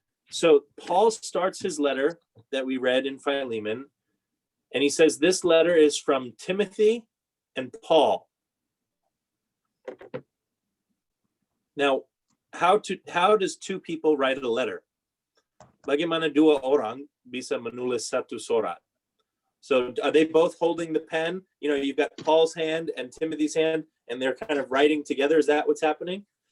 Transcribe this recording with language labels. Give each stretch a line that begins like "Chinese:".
English: So Paul starts his letter that we read in Philemon, and he says this letter is from Timothy and Paul. Now, how does two people write a letter?
Indonesian: Bagaimana dua orang bisa menulis satu surat?
English: So are they both holding the pen? You know, you've got Paul's hand and Timothy's hand, and they're kind of writing together. Is that what's happening?